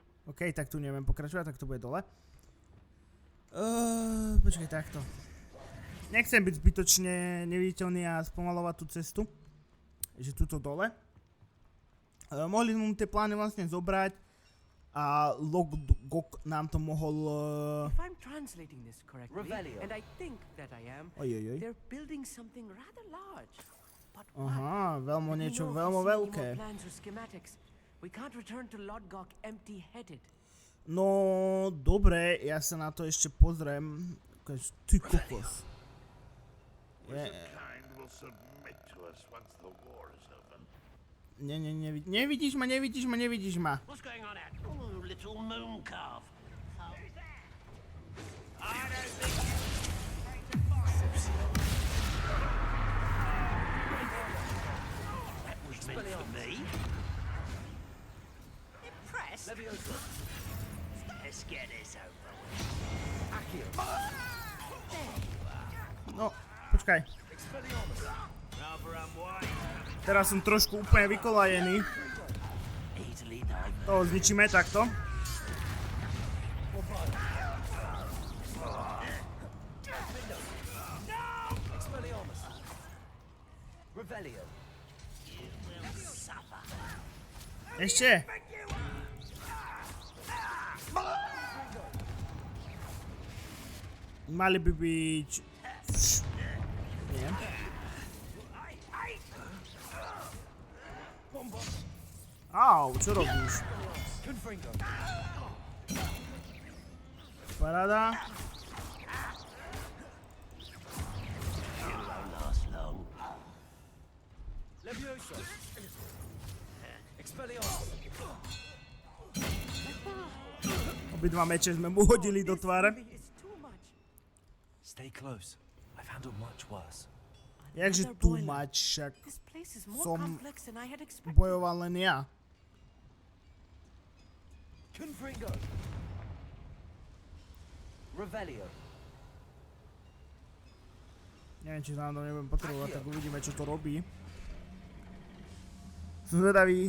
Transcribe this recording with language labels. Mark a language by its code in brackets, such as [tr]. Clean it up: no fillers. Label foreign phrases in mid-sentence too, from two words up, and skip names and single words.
[sk] OK, tak tu neviem pokračovať, tak to bude dole. Počkaj, takto. Nechcem byť zbytočne neviditeľný a spomalovať tú cestu. Že tuto dole. Mohli sme mu tie plány vlastne zobrať a Lodgok nám to mohol... [en] If I'm translating this correctly, Revelio. and I think that I am, [sk] Ojojoj. [en] they're building something rather large. But [sk] Aha, veľmi niečo [en] we know if [sk] veľmi [en] we see any [sk] veľké. [en] more plans or schematics, we can't return to Lodgok empty-headed. [sk] No, dobre, ja sa na to ešte pozriem. Ty kokos. [en] Wizardkind will submit to us once the war is over. [sk] Nevidíš ma. [en] What's going on out? Oh, little moon calf. That was meant for me. Impressed? Let's get this over with. [sk] No, počkaj. [en] Rather unwise. [sk] Teraz som trošku úplne vykolajený. [en] Easily done. [sk] To zničíme takto. [en] Revelio. You will suffer. [sk] Ešte. Mali by byť... Nie. Au, čo robíš? Paráda. [en] You won't last long. Levioso. Expelliarmus. [sk] Obidva meče sme mu hodili do tváre. [en] It's too much. Stay close. I've handled much worse. [sk] Jakže [en] Another [sk] tu [en] boiler. [sk] mať, však [en] This place is more [sk] Som [en] complex than I had expected. [sk] bojoval len ja. [en] Confringo. Revelio. [sk] Neviem, či to nám to nebudem potrebovať, tak uvidíme, čo to robí. Som zvedavý.